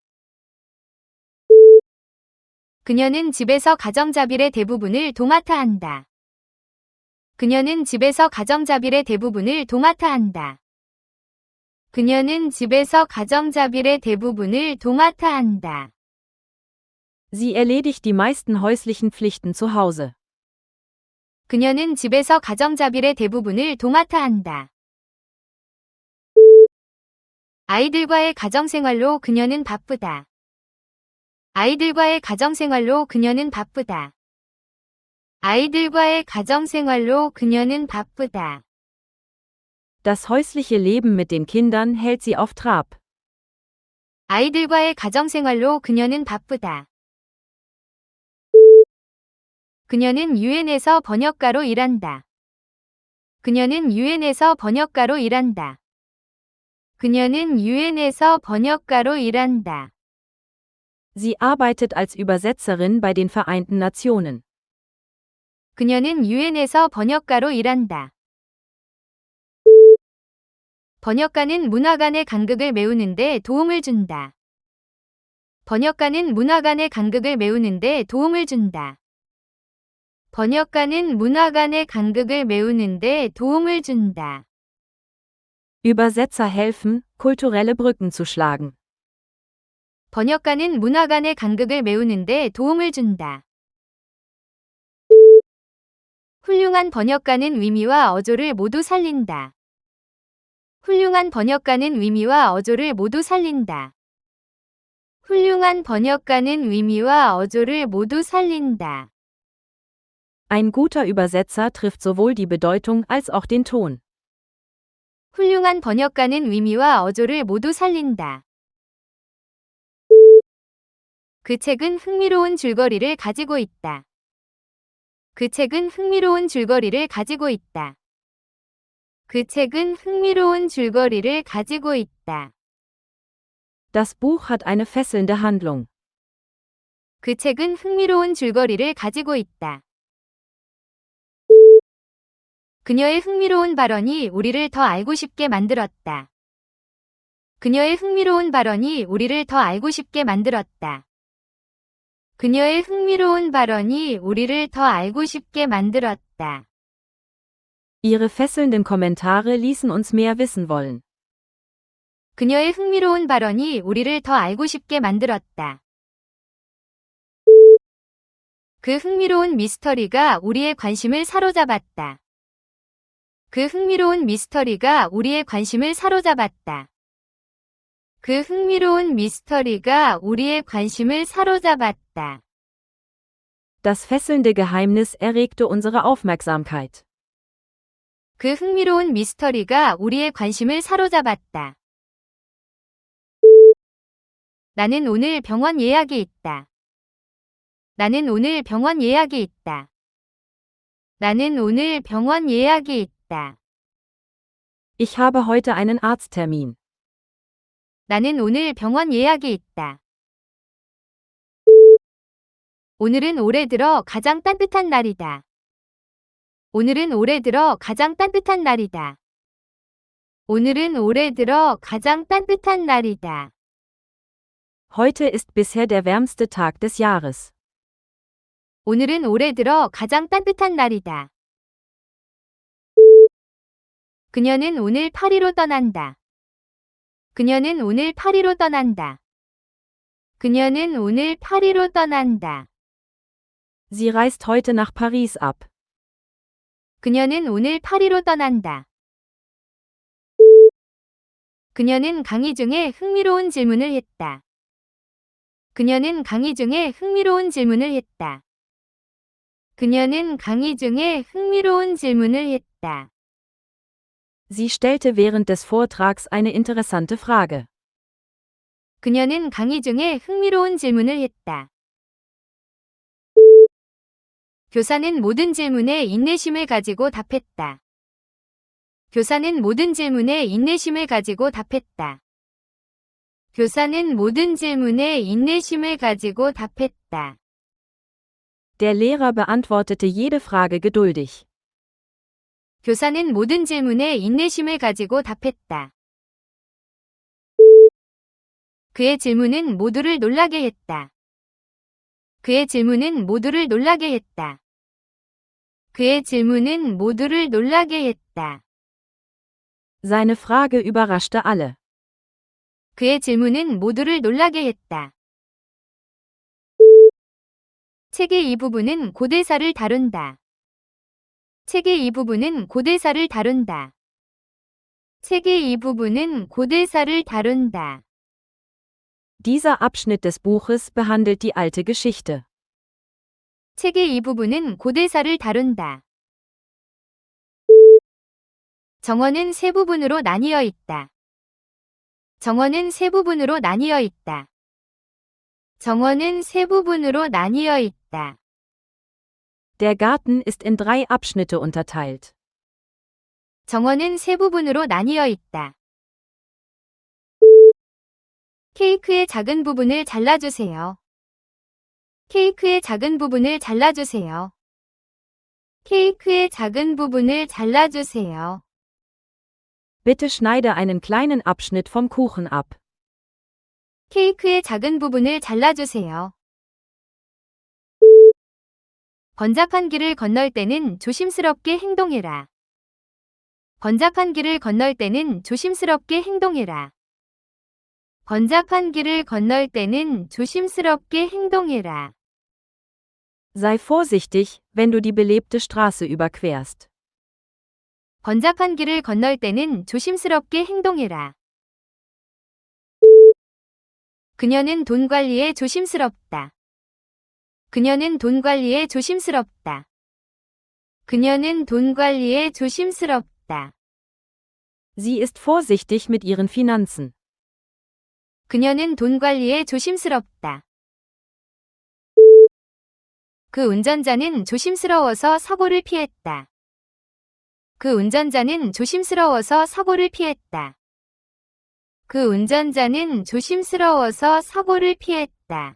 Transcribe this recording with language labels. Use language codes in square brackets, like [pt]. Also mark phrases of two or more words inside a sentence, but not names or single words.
[ko] 그녀는 집에서 가정자빌의 대부분을 도맡아 한다. 그녀는 집에서 가정자빌의 대부분을 도맡아 한다. 그녀는 집에서 가정자빌의 대부분을 도맡아 한다. [de] Sie erledigt die meisten häuslichen Pflichten zu Hause. [ko] 그녀는 집에서 가정자빌의 대부분을 도맡아 한다. 아이들과의 가정생활로 그녀는 바쁘다. 아이들과의 가정생활로 그녀는 바쁘다. 아이들과의 가정생활로 그녀는 바쁘다. [de] Das häusliche Leben mit den Kindern hält sie auf Trab. [ko] 아이들과의 가정생활로 그녀는 바쁘다. 그녀는 유엔에서 번역가로 일한다. 그녀는 유엔에서 번역가로 일한다. 그녀는 유엔에서 번역가로 일한다. [de] Sie arbeitet als Übersetzerin bei den Vereinten Nationen. [ko] 그녀는 유엔에서 번역가로 일한다. 번역가는 문화 간의 간극을 메우는데 도움을 준다. 번역가는 문화 간의 간극을 메우는데 도움을 준다. 번역가는 문화 간의 간극을 메우는데 도움을 준다. [de] Übersetzer helfen, kulturelle Brücken zu schlagen. [ko] 번역가는 문화 간의 간극을 메우는데 도움을 준다. 훌륭한 번역가는 의미와 어조를 모두 살린다. 훌륭한 번역가는 의미와 어조를 모두 살린다. 훌륭한 번역가는 의미와 어조를 모두 살린다. [de] Ein guter Übersetzer trifft sowohl die Bedeutung als auch den Ton. [ko] 훌륭한 번역가는 의미와 어조를 모두 살린다. 그 책은 흥미로운 줄거리를 가지고 있다. 그 책은 흥미로운 줄거리를 가지고 있다. 그 책은 흥미로운 줄거리를 가지고 있다. [de] Das Buch hat eine fesselnde Handlung. [ko] 그 책은 흥미로운 줄거리를 가지고 있다. 그녀의 흥미로운 발언이 우리를 더 알고 싶게 만들었다. 그녀의 흥미로운 발언이 우리를 더 알고 싶게 만들었다. 그녀의 흥미로운 발언이 우리를 더 알고 싶게 만들었다. [de] Ihre fesselnden Kommentare ließen uns mehr wissen wollen. [ko] 그녀의 흥미로운 발언이 우리를 더 알고 싶게 만들었다. 그 흥미로운 미스터리가 우리의 관심을 사로잡았다. 그 흥미로운 미스터리가 우리의 관심을 사로잡았다. 그 흥미로운 미스터리가 우리의 관심을 사로잡았다. [de] Das fesselnde Geheimnis erregte unsere Aufmerksamkeit. [ko] 그 흥미로운 미스터리가 우리의 관심을 사로잡았다. 나는 오늘 병원 예약이 있다. 나는 오늘 병원 예약이 있다. 나는 오늘 병원 예약이 있다. [de] Ich habe heute einen Arzttermin. [ko] 나는 오늘 병원 예약이 있다. 오늘은 올해 들어 가장 따뜻한 날이다. 오늘은 올해 들어 가장 따뜻한 날이다. 오늘은 올해 들어 가장 따뜻한 날이다. [de] Heute ist bisher der wärmste Tag des Jahres. [ko] 오늘은 올해 들어 가장 따뜻한 날이다. 그녀는 오늘 파리로 떠난다. 그녀는 오늘 파리로 떠난다. 그녀는 오늘 파리로 떠난다. [de] Sie reist heute nach Paris ab. [ko] 그녀는 오늘 파리로 떠난다. 그녀는 강의 중에 흥미로운 질문을 했다. 그녀는 강의 중에 흥미로운 질문을 했다. 그녀는 강의 중에 흥미로운 질문을 했다. [de] Sie stellte während des Vortrags eine interessante Frage. [ko] 그녀는 강의 중에 흥미로운 질문을 했다. 교사는 모든 질문에 인내심을 가지고 답했다. 교사는 모든 질문에 인내심을 가지고 답했다. 교사는 모든 질문에 인내심을 가지고 답했다. [de] Der Lehrer beantwortete jede Frage geduldig. [ko] 교사는 모든 질문에 인내심을 가지고 답했다. 그의 질문은 모두를 놀라게 했다. 그의 질문은 모두를 놀라게 했다. 그의 질문은 모두를 놀라게 했다. [de] Seine Frage überraschte alle. [ko] 그의 질문은 모두를 놀라게 했다. 책의 이 부분은 고대사를 다룬다. 책의 이 부분은 고대사를 다룬다. 책의 이 부분은 고대사를 다룬다. [de] Dieser Abschnitt des Buches behandelt die alte Geschichte. [ko] 책의 이 부분은 고대사를 다룬다. 정원은 세 부분으로 나뉘어 있다. 정원은 세 부분으로 나뉘어 있다. 정원은 세 부분으로 나뉘어 있다. [de] Der Garten ist in 3 Abschnitte unterteilt. [ko] 정원은 세 부분으로 나뉘어 있다. 케이크의 작은 부분을 잘라주세요. 케이크의 작은 부분을 잘라주세요. 케이크의 작은 부분을 잘라주세요. [de] Bitte schneide einen kleinen Abschnitt vom Kuchen ab. [ko] 케이크의 작은 부분을 잘라주세요. 번잡한 길을 건널 때는 조심스럽게 행동해라. 번잡한 길을 건널 때는 조심스럽게 행동해라. 번잡한 길을 건널 때는 조심스럽게 행동해라. [de] Sei vorsichtig, wenn du die belebte Straße überquerst. [ko] 번잡한 길을 건널 때는 조심스럽게 행동해라. 그녀는 돈 관리에 조심스럽다. 그녀는 돈 관리에 조심스럽다. 그녀는 돈 관리에 조심스럽다. [de] Sie ist vorsichtig mit ihren Finanzen. [ko] 그녀는 돈 관리에 조심스럽다. 그 운전자는 조심스러워서 사고를 피했다. 그 운전자는 조심스러워서 사고를 피했다. 그 운전자는 조심스러워서 사고를 피했다.